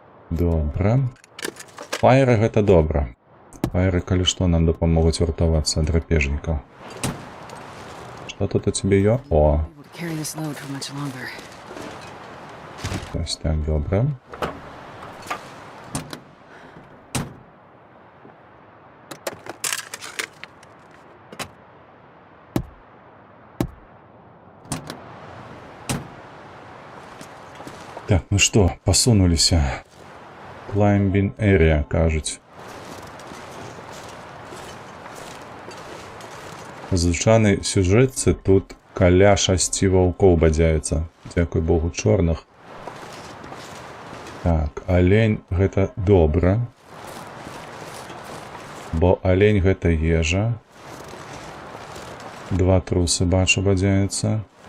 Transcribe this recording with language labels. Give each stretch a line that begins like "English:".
Belarusian: Добра. Фаеры гэта добра. Фаеры, калі што, нам дапамогуць вартавацца ад драпежнікаў. Што тут у цябе ё? О,
English: Able to carry this load for much longer.
Belarusian: ось так, добра. Так, ну што, пасунуліся.
English: Climbing area,
Belarusian: кажуць. У звычайнай сюжэтцы тут каля 6 ваўкоў бадзяецца. Дзякуй Богу, чорных. Так, алень гэта добра. Бо алень гэта ежа. 2 трусы, бачу, бадзяецца.